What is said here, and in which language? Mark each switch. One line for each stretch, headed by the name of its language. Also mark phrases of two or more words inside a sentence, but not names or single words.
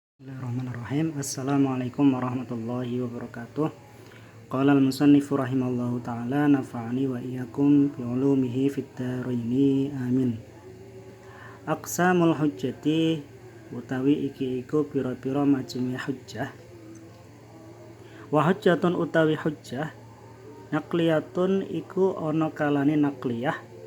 Arabic: بسم الله الرحمن الرحيم. السلام عليكم ورحمة الله وبركاته. قال المصنف رحمه الله تعالى نفعنا وإياكم بعلومه في الدارين آمين. أقسام الحجة
Javanese: utawi iki iku pira-pira maceme hujjah.
Arabic: وحجة
Javanese: utawi hujjah naqliyatun iku ana kalane naqliyah.